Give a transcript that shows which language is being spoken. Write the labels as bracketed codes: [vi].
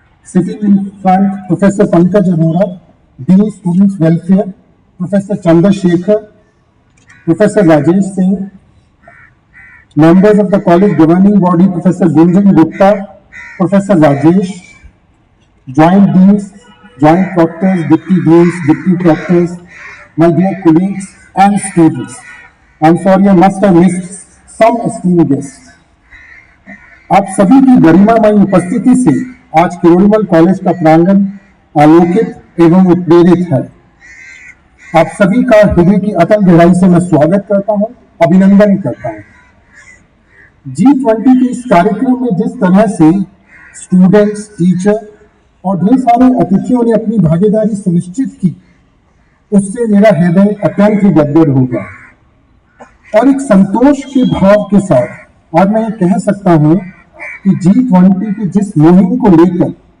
[en] Sitting in front professor Pankaj Arora, dean students welfare, professor Chandrashekhar, professor Rajesh Singh, members of the college governing body, Professor Gunjan Gupta, Professor Rajesh, joint deans, joint proctors, deputy deans, deputy proctors, my dear colleagues and students, I'm sorry I must have missed some esteemed guests. [hi] आप सभी की गरिमामय उपस्थिति से आज किरोड़ी मल college का प्रांगण आलोकित एवं उत्प्रेरित है। आप सभी का हृदय की अतल गहराई से मैं स्वागत करता हूं, अभिनंदन करता हूं। G20 के इस कार्यक्रम में जिस तरह से स्टूडेंट्स, टीचर और ढेर सारे अतिथियों ने अपनी भागीदारी सुनिश्चित की, उससे मेरा हृदय अत्यंत ही गदगद हो गया और एक संतोष के भाव के साथ आज मैं ये कह सकता हूं कि G20 की जिस मुहिम को लेकर